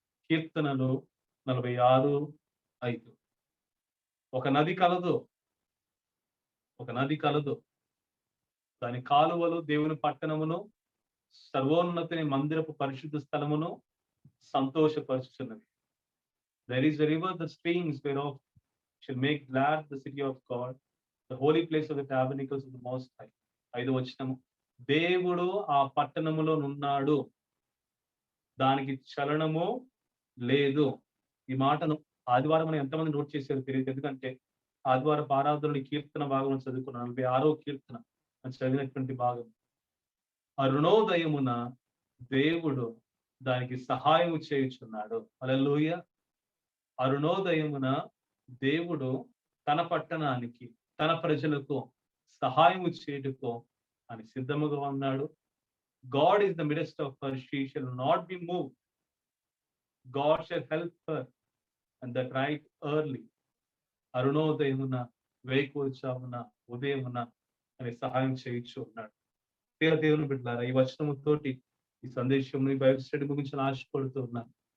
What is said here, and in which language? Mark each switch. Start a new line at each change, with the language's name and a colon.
Telugu: కీర్తనలు 46:5. ఒక నది కలదు, దాని కాలువలు దేవుని పట్టణమును, సర్వోన్నతిని మందిరపు పరిశుద్ధ స్థలమును సంతోషపరుచుచున్నది.
English: There is a river, the streams whereof shall make glad the city of God, the holy place of the tabernacles of the Most High.
Telugu: 5వ వచనము, దేవుడు ఆ పట్టణములో నున్నాడు, దానికి చలనము లేదు. ఈ మాటను ఆదివారం మనం ఎంతమంది నోట్ చేశారో తెలియదు. ఎందుకంటే ఆదివారం ఆరాధనలు కీర్తన భాగం చదువుకున్నాను. 46వ కీర్తన చదివినటువంటి భాగం. అరుణోదయమున దేవుడు దానికి సహాయం చేయుచున్నాడు. హల్లెలూయా. అరుణోదయమున దేవుడు తన పట్టణానికి, తన ప్రజలకు సహాయం చేయుటకు అని సిద్ధముగా ఉన్నాడు.
English: God is the midst of her, she shall not be moved. God shall help her, and that right early.
Telugu: అరుణోదయమున, వేకువజామున, ఉదయమున అని సహాయం చేయించు ఉన్నాడు. దేవుని బిడ్డలారా, ఈ వచనముతోటి ఈ సందేశం బైబిల్ స్టడీ ముగించిన ఆశపడుతూ ఉన్నాను.